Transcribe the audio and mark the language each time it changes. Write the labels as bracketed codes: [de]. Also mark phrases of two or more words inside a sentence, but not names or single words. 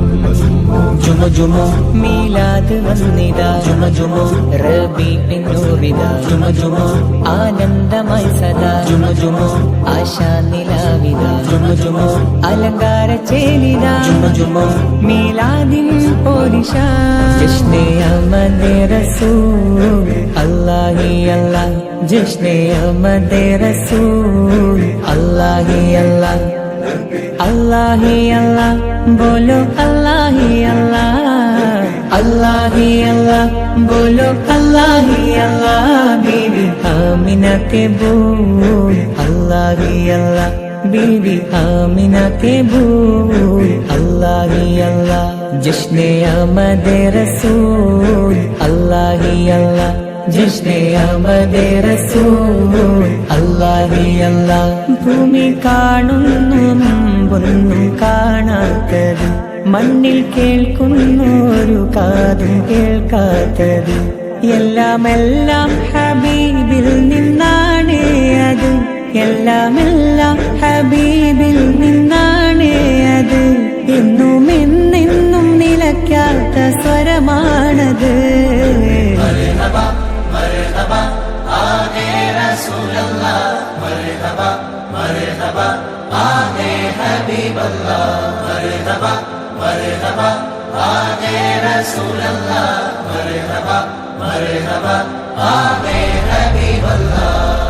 [ml] ജുമ ജുമ മീലാദ് വന്നിതാ ജുമ ജുമ റബീഉന്നൂറിതാ ജുമ ജുമ ആനന്ദമായി സദാ ജുമ ജുമ ആശാ നിലാവിതാ ജുമ ജുമ അലങ്കാര ചേലിതാ ജുമ ജുമ മീലാദിൻ പോരിഷ [ur] جشنِ احمد رسول اللہی اللہ جشنِ احمد رسول اللہی اللہ اللہ ہی اللہ بولو اللہ ہی اللہ اللہ ہی اللہ بولو اللہ ہی اللہ بی بی آمنہ کے بول اللہ ہی اللہ بی بی آمنہ کے بول اللہ ہی اللہ جشنِ آمد رسول اللہ ہی اللہ جس نے آمدِ رسول اللہی اللہ [ml] ഭൂമി കാണുന്നു മുമ്പൊന്നും കാണാത്തത് മണ്ണിൽ കേൾക്കുന്നു ഒരു കാതും കേൾക്കാത്തത് എല്ലാം എല്ലാം ഹബീബിൽ നിന്നാണ് അത് എല്ലാം എല്ലാം ഹബീബിൽ നിന്നാണ് അത് എന്നും എന്നെന്നും നിലയ്ക്കാത്ത സ്വരമാണത് [ur] مرحبا آگے رسول اللہ مرحبا مرحبا آگے حبیب اللہ مرحبا مرحبا آگے رسول اللہ مرحبا مرحبا آگے حبیب اللہ